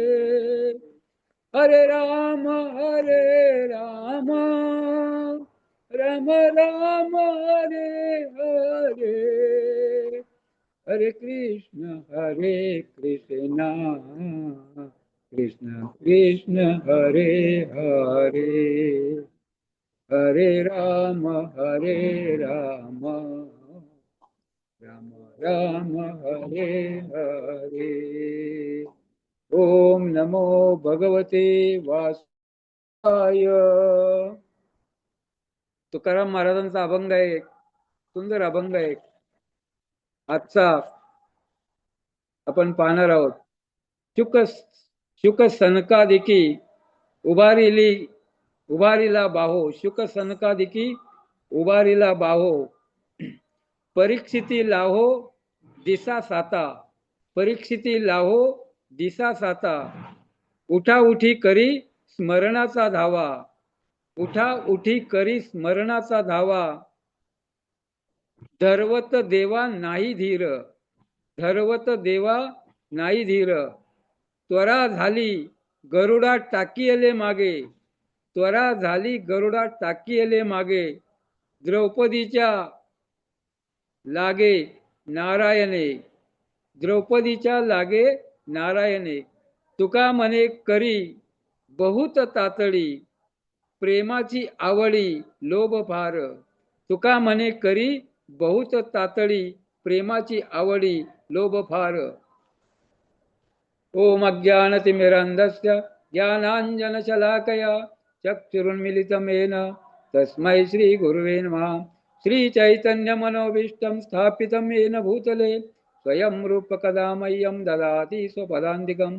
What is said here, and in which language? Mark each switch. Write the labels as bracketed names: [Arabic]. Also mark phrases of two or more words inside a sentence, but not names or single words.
[Sanskrit] हरे राम राम राम हरे हरे, हरे कृष्ण कृष्ण कृष्ण हरे हरे, हरे राम राम राम हरे हरे। ओम नमो भगवते वासुदेवाय। [Marathi] तुकाराम महाराजांचा अभंग आहे, सुंदर अभंग आहे आजचा आपण पाहणार आहोत. शुक शुक सनकादिकी उभारीला बाहो, शुक सनकादिकी उभारीला बाहो, परीक्षिती लाहो दिसा साता, परीक्षिती लाहो दिसा साता, उठा उठी करी स्मरणाचा धावा, उठा उठी करी स्मरणाचा धावा, धरवत देवा नाही धीर, धरवत देवा नाही धीर, त्वरा झाली गरुडा टाकीयले मागे, त्वरा झाली गरुडा टाकीयले मागे, द्रौपदीच्या लागे नारायणे, द्रौपदीच्या लागे नारायणे, तुका म्हणे करी बहुत तातडी, प्रेमाची आवडी लोभ फार, तुका म्हणे करी बहुत तातडी, प्रेमाची आवडी लोभ फार. [Sanskrit] ओम अज्ञानतिमिरन्धस्य ज्ञानाञ्जनशलाकया चक्षुरुन्मिलितमेन तस्मै श्रीगुरुवे नमः. श्रीचैतन्यमनोभीष्टं स्थापितं येन भूतले स्वयं रूपकदा मह्यं ददाति स्वपदान्तिकं.